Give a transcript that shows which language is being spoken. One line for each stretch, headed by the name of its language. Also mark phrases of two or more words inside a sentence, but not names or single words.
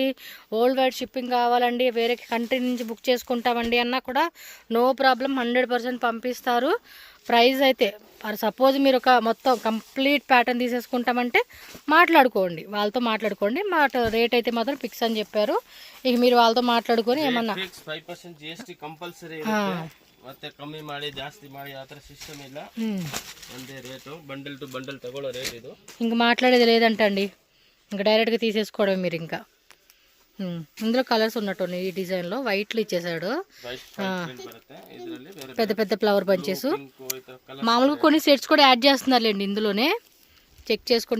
English: world wide shipping
Telugu: కావాలండి, వేరే కంట్రీ నుంచి బుక్ చేసుకుంటామండి అన్నా కూడా
English: no problem,
Telugu: 100% పంపిస్తారు. ప్రైస్ అయితే సపోజ్ మీరు ఒక మొత్తం
English: complete pattern
Telugu: తీసేసుకుంటామంటే మాట్లాడుకోండి, వాళ్ళతో మాట్లాడుకోండి. రేట్ అయితే మాత్రం ఫిక్స్ అని చెప్పారు. ఇక మీరు వాళ్ళతో మాట్లాడుకొని ఏమన్నా
Kannada: ಮತ್ತೆ ಕಮ್ಮಿ ಮಾಡಿ ಜಾಸ್ತಿ ಮಾಡಿ ಆ ಥರ ಸಿಸ್ಟಮ್ ಇಲ್ಲ, ಒಂದೇ ರೇಟು,
English: bundle to bundle
Kannada: ತಗೊಳ್ಳೋ ರೇಟ್ ಇದು.
Telugu: ఇంకా మాట్లాడేది లేదంటండి, ఇంకా డైరెక్ట్గా తీసేసుకోవడం మీరు. ఇంకా ఇందులో కలర్స్ ఉన్నట్టు ఈ డిజైన్లో వైట్లు ఇచ్చేసాడు, పెద్ద పెద్ద
English: flower bunches.
Telugu: మామూలుగా కొన్ని సెట్స్ కూడా యాడ్ చేస్తున్నారులేండి ఇందులోనే, చెక్ చేసుకోండి.